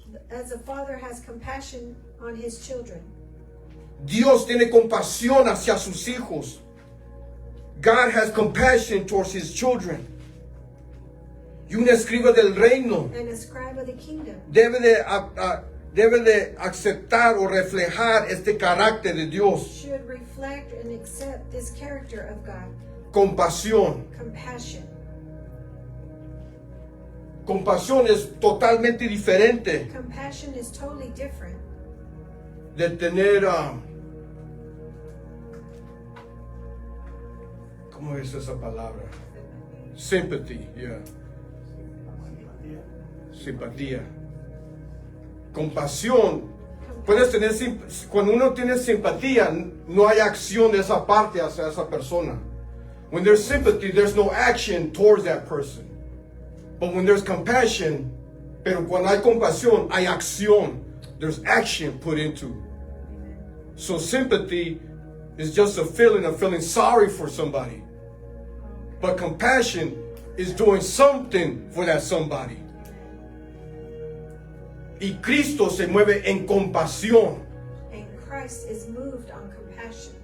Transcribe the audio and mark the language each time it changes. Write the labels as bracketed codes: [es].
[en] As a father has compassion on his children, [es] Dios tiene compasión hacia sus hijos. [en] God has compassion towards his children. [es] Y un escriba del reino [en] and a scribe of the kingdom [es] debe de aceptar o reflejar este carácter de Dios. [en] should reflect and accept this character of God, [es] Compasión. [en] compassion. [es] Compasión es totalmente diferente [en] Compassion is totally different [es] de tener, ¿cómo es esa palabra? [en] Sympathy, yeah. [es] Simpatía. Compasión. Puedes tener, cuando uno tiene simpatía, no hay acción de esa parte hacia esa persona. [en] When there's sympathy, there's no action towards that person. But when there's compassion, [es] pero cuando hay compasión, hay acción. [en] There's action put into. So sympathy is just a feeling of feeling sorry for somebody. But compassion is doing something for that somebody. [es] Y Cristo se mueve en compasión, [en] and Christ is moved on compassion,